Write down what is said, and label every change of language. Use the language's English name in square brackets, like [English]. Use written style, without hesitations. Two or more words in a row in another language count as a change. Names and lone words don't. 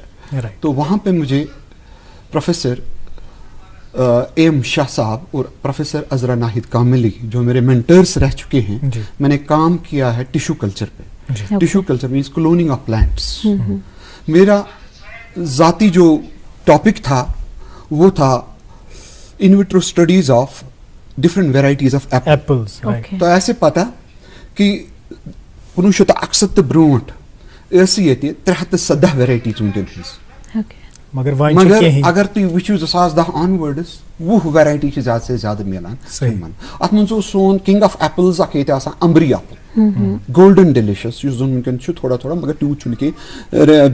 [Urdu] تو وہاں پہ مجھے پروفیسر اے ایم شاہ صاحب اور پروفیسر عذرا ناہید کاملی جو میرے مینٹرس رہ چکے ہیں, میں نے کام کیا ہے [English] tissue culture [Urdu] پہ. [English] Tissue culture means cloning of plants. [Urdu] میرا ذاتی جو ٹاپک تھا وہ تھا [English] in vitro studies of different varieties of apples. [Kashmiri] تو ایسے پتہ کہ 1961 برونٹھ ٲسۍ ییٚتہِ 317 ویرایٹی ژوٗنٛٹھٮ۪ن ہٕنٛز. مگر اگر تُہۍ وٕچھِو 2010 آنوٲرڈس 20 ویرایٹی چھِ زیادٕ سے زیادٕ میلان یِمن. اَتھ منٛز اوس سون [English] King of Apples [Kashmiri] اکھ ییٚتہِ آسان امبری ایپل, گولڈن ڈیلِشس یُس زن وٕنکیٚن چھُ تھوڑا تھوڑا مگر تیوٗت چھُنہٕ کینٛہہ.